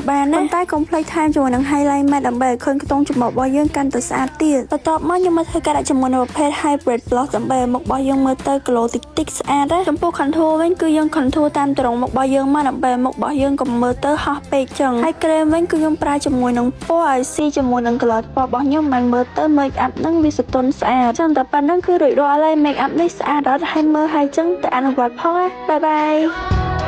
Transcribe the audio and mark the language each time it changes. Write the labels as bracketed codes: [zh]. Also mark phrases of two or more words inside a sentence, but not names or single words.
[km] បានណាប៉ុន្តែកុំភ្លេចថែមជាមួយនឹង [en] highlight matte [km] ដើម្បីឲ្យឃើញខ្ទង់ច្រមុះរបស់យើងកាន់តែស្អាតទៀតបន្ទាប់មកខ្ញុំមកធ្វើការដាក់ជាមួយនឹងប្រភេទ [en] hybrid blush [km] ដើម្បីឲ្យមុខរបស់យើងមើលទៅ glow តិចស្អាតណាចំពោះ contour វិញគឺយើង contour តាមទរង់មុខរបស់យើងមកដើម្បីឲ្យមុខរបស់យើងកុំមើលទៅហោះពេកចឹងហើយ cream វិញគឺខ្ញុំប្រើជាមួយនឹងពណ៌ឲ្យស៊ីជាមួយនឹង color ពណ៌របស់ខ្ញុំមិនមើលទៅ [en] make up [km] ហ្នឹងវាស្ទន់ស្អាតចឹងតែប៉ុណ្្នឹងគឺរួចរាល់ហើយ [en] make up [km] នេះស្អាតអត់ហើយមើលហើយចឹងតែអនុវត្តផងណាបាយបាយ